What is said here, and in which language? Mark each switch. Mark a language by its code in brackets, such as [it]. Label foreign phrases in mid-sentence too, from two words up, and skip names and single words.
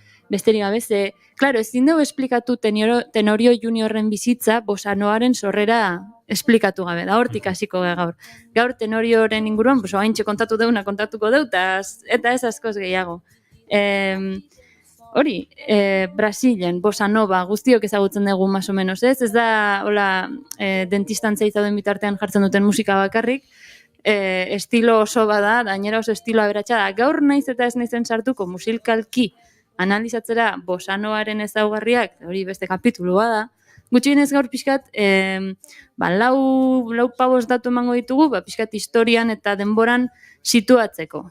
[eu] Besterik gabe, ze, klaro, ezin dugu esplikatu Tenorio Juniorren bizitza, bosanoaren sorrera esplikatu gabe, da hortik hasiko gaur. Gaur Tenorioren inguruan, oaintxe kontatuko deu, eta ez askoz gehiago. Hori, Brasilen, bossa nova, guztiok ezagutzen dugu [es] más o menos, [eu] ez? Ez da, hola, dentistan zauden bitartean jartzen duten musika bakarrik, estilo oso bada, gainera oso estilo aberatsa da. Gaur naiz eta ez naizen sartuko musikalki analizatzera bossa novaren ezaugarriak, hori beste kapitulua da, gutxienez gaur pixkat, lau pabos datu emango ditugu, pixkat historian eta denboran situatzeko.